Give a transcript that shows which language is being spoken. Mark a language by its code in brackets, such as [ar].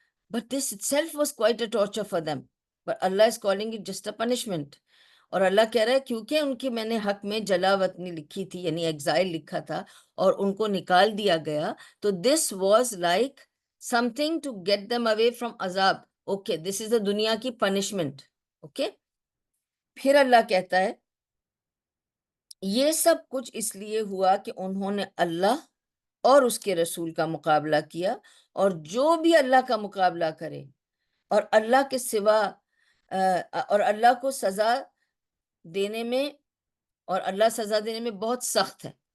[en] But this itself was quite a torture for them. But Allah is calling it just a punishment. [ur] اور اللہ کہہ رہا ہے کیونکہ ان کے میں نے حق میں جلا وطنی لکھی تھی یعنی ایگزائل لکھا تھا اور ان کو نکال دیا گیا، تو [en] this was like something to get them away from [ur] عذاب. [en] Okay, this is the [ur] دنیا کی [en] punishment. [ur] Okay؟ پھر اللہ کہتا ہے یہ سب کچھ اس لیے ہوا کہ انہوں نے اللہ اور اس کے رسول کا مقابلہ کیا، اور جو بھی اللہ کا مقابلہ کرے اور اللہ کے سوا اور اللہ کو سزا دینے میں، اور اللہ سزا دینے میں بہت سخت ہے.